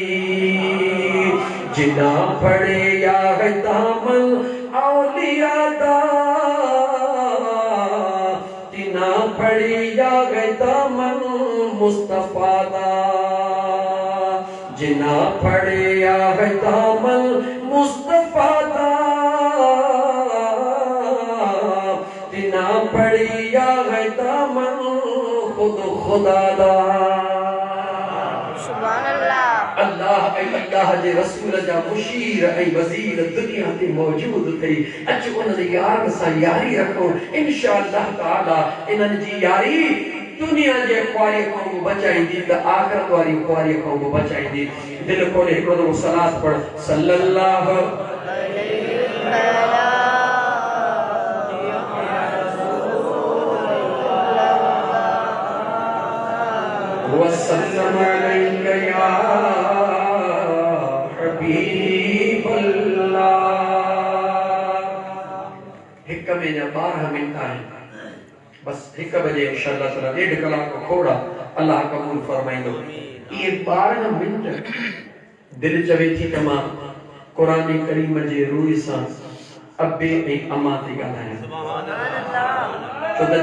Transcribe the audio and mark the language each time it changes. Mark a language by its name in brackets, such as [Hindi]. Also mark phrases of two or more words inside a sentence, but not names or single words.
[Punjabi] ਜਿਨਾ ਪੜੇ ਯਾ ਹੈ ਦਾਮਨ ਔਲੀਆ ਦਾ ਜਿਨਾ ਪੜੇ ਯਾ ਹੈ ਦਾਮਨ ਮੁਸਤਫਾ ਦਾ ਜਿਨਾ ਪੜੇ ਯਾ ਹੈ ਦਾਮਨ ਮੁਸਤਫਾ ਦਾ ਜਿਨਾ ਪੜੇ ਯਾ ਹੈ ਦਾਮਨ ਖੁਦ ਖੁਦਾ ਦਾ [Arabic] سبحان الله [Sindhi] अल्लाह जे रसूल जा मुशीर ऐं वज़ीर दुनिया ते मौजूद थई अच उन्हनि यार सां यारी रखो [Arabic] إن شاء الله تعالى [Sindhi] इन्हनि जी यारी दुनिया जे ख्वारी को बचाईंदी त आखिरत वारी ख्वारी को बचाईंदी दिल खोले हिकिड़ो दफ़ो सलात पढ़ [Arabic] صلى الله وسلم عليك يا [Sindhi] हिक में जा 12 मिनट आहिनि बस 1 बजे [Arabic] إن شاء الله تعالى [Sindhi] 1.5 कलाक खोड़ा अल्लाह कबूल फरमाइंदो ये 12 मिनट दिल चवे थी त मां कुरान करीम जे रूह सां अब्बे ऐं अम्मा ते ॻाल्हायां छो त